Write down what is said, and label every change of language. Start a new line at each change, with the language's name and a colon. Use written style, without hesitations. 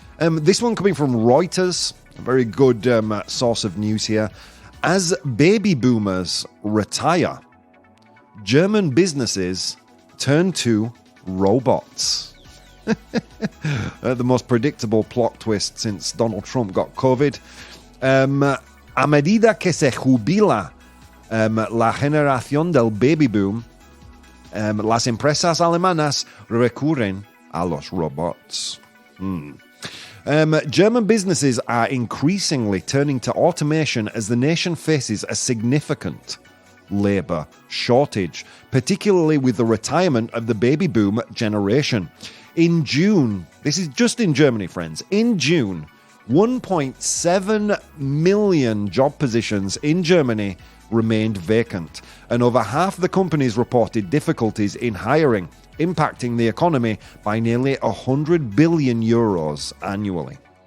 English: This one coming from Reuters, a very good source of news here. As baby boomers retire, German businesses turn to robots. The most predictable plot twist since Donald Trump got COVID.
Spanish: A medida que se jubila la generación del baby boom, las empresas alemanas recurren a los robots.
English: German businesses are increasingly turning to automation as the nation faces a significant labor shortage, particularly with the retirement of the baby boom generation. In June, this is just in Germany, friends, in June, 1.7 million job positions in Germany remained vacant, and over half the companies reported difficulties in hiring, impacting the economy by nearly 100 billion euros annually.